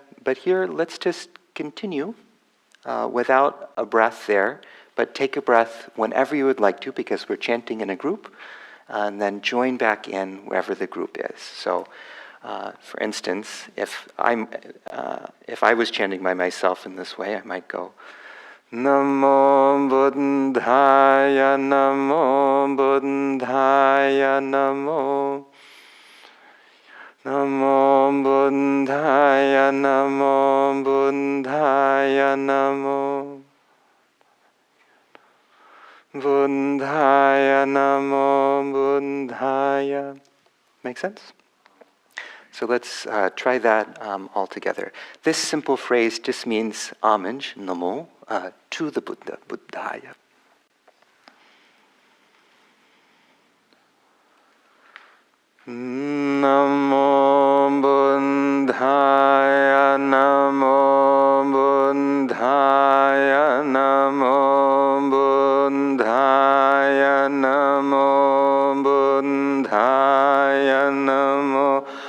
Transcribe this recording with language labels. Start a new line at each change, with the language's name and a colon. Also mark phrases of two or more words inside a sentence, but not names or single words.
English: But here, let's just continue without a breath there, but take a breath whenever you would like to, because we're chanting in a group, and then join back in wherever the group is. So, for instance, if I was chanting by myself in this way, I might go
Pali: Namo Buddhaya, Namo Buddhaya, Namo Namo Buddhaya, Namo Buddhaya, Namo Buddhaya.
English: Make sense? So let's try that all together. This simple phrase just means homage, namo, to the Buddha, Buddhaya.
Pali: Namo Buddhaya, Namo Buddhaya, Namo Buddhaya, Namo Buddhaya, Namo